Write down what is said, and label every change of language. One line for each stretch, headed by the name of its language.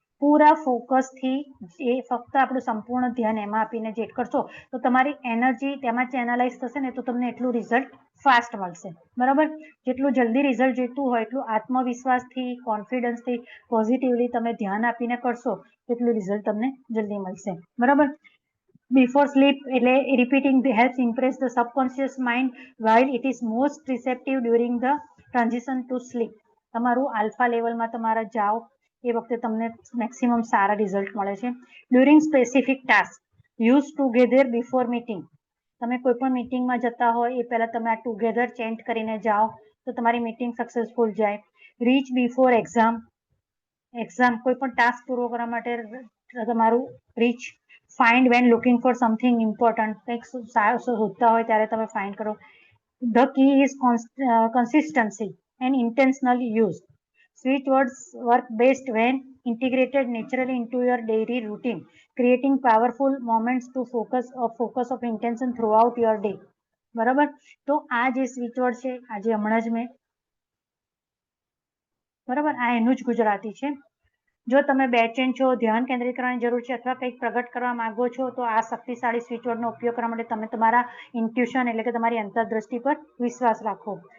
Gujarati: પૂરા ફોકસથી એ ફક્ત આપણું સંપૂર્ણ ધ્યાન એમાં આપીને જે કરશો તો તમારી એનર્જી તેમાં ચેનલાઇઝ થશે ને તો તમને એટલું રિઝલ્ટ ફાસ્ટ મળશે. બરાબર. જેટલું જલ્દી રિઝલ્ટ જોઈતું હોય એટલું આત્મવિશ્વાસથી, કોન્ફિડન્સથી, પોઝિટિવલી તમે ધ્યાન આપીને કરશો એટલું રિઝલ્ટ તમને જલ્દી મળશે. બરાબર.
English: Before sleep એટલે repeating helps impress the subconscious mind while it is most receptive during the transition to sleep.
Gujarati: તમારું આલ્ફા લેવલમાં તમારા જાઓ એ વખતે તમને મેક્સિમમ સારા રિઝલ્ટ મળે છે.
English: During specific task use together before meeting.
Gujarati: તમે કોઈ પણ મીટિંગમાં જતા હોય એ પહેલા તમે આ ટુગેધર ચેન્ટ કરીને જાઓ તો તમારી મીટિંગ સક્સેસફુલ જાય.
English: Reach before exam.
Gujarati: કોઈ પણ ટાસ્ક પૂરો કરવા માટે તમારું rich.
English: Find when looking for something important.
Gujarati: કંઈક શોધતા હોય ત્યારે તમે ફાઇન્ડ કરો.
English: The key is consistency and intentional use. Switch words work best when integrated naturally into your daily routine, creating powerful moments to focus of intention throughout your day.
Gujarati: બરાબર. તો આ જે સ્વિચ વર્ડ છે આજે હમણાં જ મેં, બરાબર, આ એનું જ ગુજરાતી છે. જો તમે બેચેન છો, ધ્યાન કેન્દ્રિત કરવાની જરૂર છે અથવા કંઈક પ્રગટ કરવા માંગો છો તો આ શક્તિશાળી સ્વિચ વર્ડનો ઉપયોગ કરવા માટે તમે તમારા ઇન્ટ્યુશન એટલે કે તમારી અંતરદ્રષ્ટિ પર વિશ્વાસ રાખો.